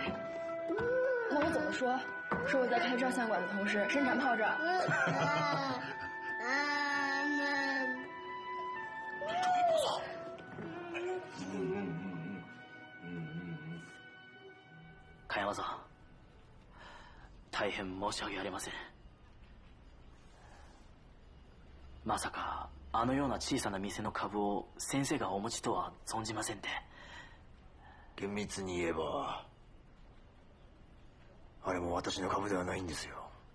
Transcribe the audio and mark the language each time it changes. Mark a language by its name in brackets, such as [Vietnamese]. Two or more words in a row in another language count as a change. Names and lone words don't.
[Chinese] 那我怎么说？说我在开照相馆的同时生产炮仗。这主意不错。 [Japanese] 茅山さん、大変申し訳ありません。まさかあのような小さな店の株を先生がお持ちとは存じませんで。厳密に言えばあれも私の株ではないんですよ。